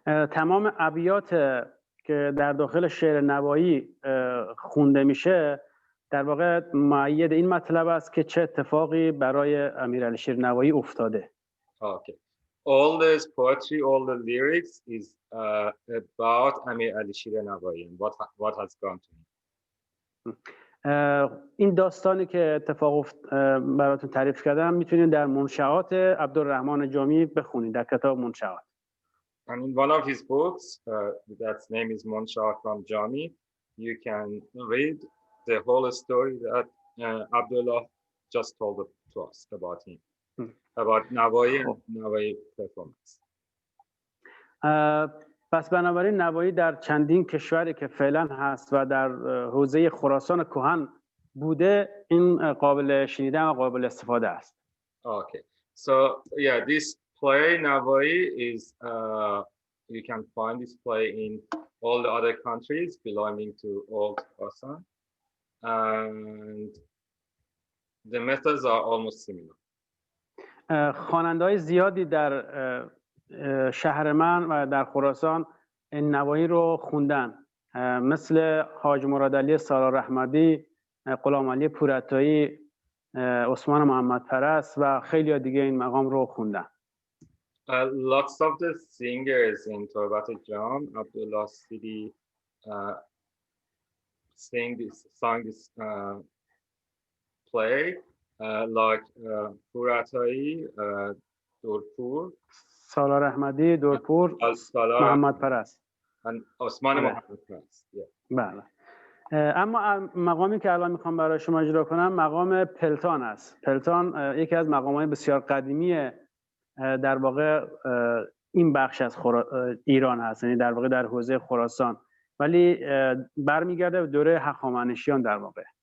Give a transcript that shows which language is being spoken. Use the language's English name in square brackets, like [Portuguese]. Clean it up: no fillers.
[Persian] تمام ابیات که در داخل شعر نوایی خونده میشه در واقع مؤید این مطلب است که چه اتفاقی برای امیرعلی شیر نوایی افتاده. [English] Okay. All this poetry, all the lyrics is about Amir Ali Shir Navai and what has gone to him. [Persian] این داستانی که اتفاق براتون تعریف کردم میتونید در منشآت عبدالرحمن جامی بخونید، در کتاب منشآت. [English] And in one of his books, that's name is Monshar from Jami, you can read the whole story that Abdullah just told to us about him, about Navai and Navai performance. [Persian] پس بنابراین نوایی در چندین کشوری که فعلا هست و در حوزه خراسان کهن بوده، این قابل شنیدن و قابل استفاده است. [English] Okay, so yeah, this play Navai is you can find this play in all the other countries belonging to old Khorasan, and the methods are almost similar. [Persian] خواننده‌های زیادی در شهر من و در خراسان این نوایی رو خوندن، مثل حاج مراد علی سالار احمدی، غلام علی پورعطایی، عثمان محمد پرست و خیلی دیگه این مقام رو خوندن. [English] Lots of the singers in Torbat Jam, Abdullah Sidi, sang this play, like Puratai, Dorpur, [Persian] سالار احمدی، دورپور، محمد پرست [English] and Osman Muhammad Pras. [Persian] بله. اما مقامی که الان میخوام برای شما اجرا کنم مقام پلتان است. پلتان یکی از مقام‌های بسیار قدیمی در واقع این بخش از ایران هست، یعنی در واقع در حوزه خراسان، ولی برمیگرده به دوره هخامنشیان در واقع.